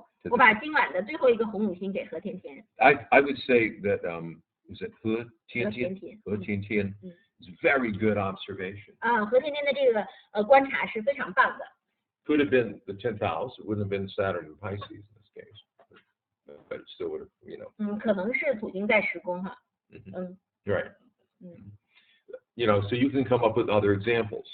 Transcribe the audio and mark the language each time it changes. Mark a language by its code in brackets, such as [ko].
[zh] 我把今晚的最后一个红五星给何甜甜。 [en] I would say that is it 和甜甜嗯 is very good observation. [zh] 何甜甜的这个观察是非常棒的。 [en] Could have been the 10th house. It wouldn't have been Saturn and Pisces in this case, but it still would have, you know. [zh] 可能是土星在10宫哈。 [en] Right. You know, so you can come up with other examples.